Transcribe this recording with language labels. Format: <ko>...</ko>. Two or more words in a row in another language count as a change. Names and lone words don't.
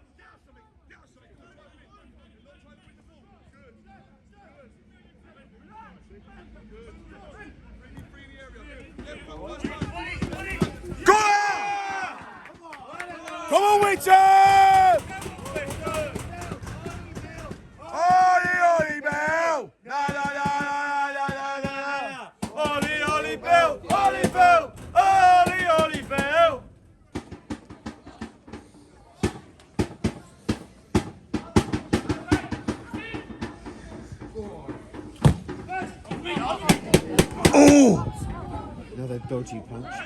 <en>Go on! Come on, Witham! Ollie, Ollie Bell! No, no, no, no, no, no, no! Ollie, Ollie Bell! Ollie Bell! Ollie, Ollie Bell! Oh! Another dodgy punch.</en>